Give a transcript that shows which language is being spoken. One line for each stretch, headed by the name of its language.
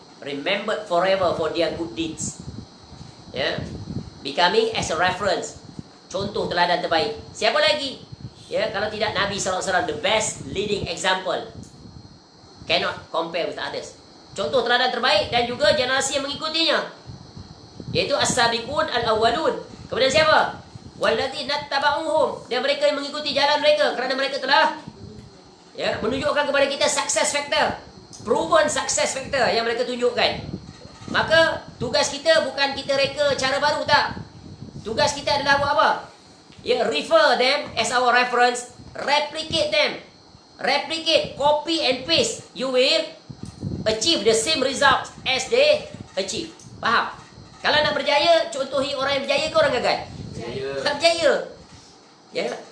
English: Remembered forever for their good deeds.
Malay: Ya.
English: Becoming as a reference.
Malay: Contoh teladan terbaik. Siapa lagi? Ya, kalau tidak Nabi SAW,
English: the best leading example. Cannot compare with others.
Malay: Contoh teladan terbaik dan juga generasi yang mengikutinya. Iaitu as-sabiqun al-awwalun. Kemudian siapa? Walladzina tabauhum. Dan mereka yang mengikuti jalan mereka kerana mereka telah menunjukkan kepada kita
English: success factor. Proven success factor
Malay: yang mereka tunjukkan. Maka tugas kita bukan kita reka cara baru, tak. Tugas kita adalah buat apa?
English: Refer them as our reference. Replicate them. Replicate, copy and paste. You will achieve the same result as they achieve.
Malay: Faham? Kalau nak berjaya, contohi orang yang berjaya ke orang gagal? Tak berjaya. Ya.